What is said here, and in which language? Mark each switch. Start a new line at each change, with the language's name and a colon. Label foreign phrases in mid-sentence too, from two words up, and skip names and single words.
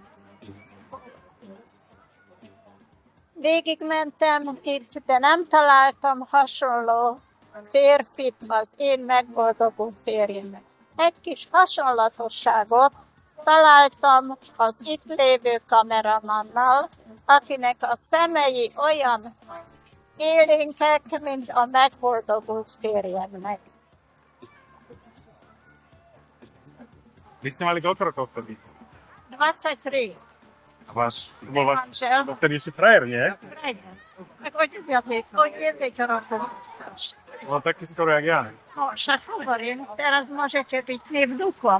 Hungarian: Végigmentem itt, de nem találtam hasonló férfit az én megboldogult férjemnek. Egy kis hasonlatosságot találtam az itt lévő kameramannal, akinek a szemei olyan élénkek, mint a megboldogult férjemnek.
Slovak: Vy ste mali koľko rokov vtedy? 23. A to bol váš, Manžel. vtedy ešte frajer, nie? Prejdem. Tak o 9 rokov starší. No taký skoro jak ja. No, však hovorím, teraz môžete byť nevdukom.